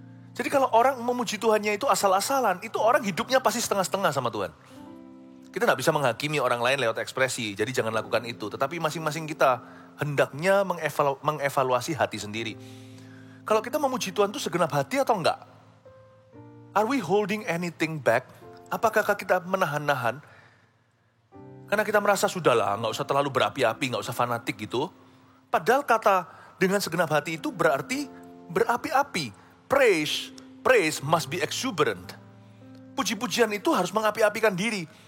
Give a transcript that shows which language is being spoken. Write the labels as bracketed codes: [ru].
[id] Jadi kalau orang memuji Tuhannya itu asal-asalan, itu orang hidupnya pasti setengah-setengah sama Tuhan. Kita tidak bisa menghakimi orang lain lewat ekspresi, jadi jangan lakukan itu. Tetapi masing-masing kita hendaknya mengevaluasi hati sendiri. Kalau kita memuji Tuhan itu segenap hati atau enggak? [en] Are we holding anything back? [id] Apakah kita menahan-nahan? Karena kita merasa sudahlah, nggak usah terlalu berapi-api, nggak usah fanatik gitu. Padahal kata dengan segenap hati itu berarti berapi-api. [en] Praise must be exuberant. [id] Puji-pujian itu harus mengapi-apikan diri.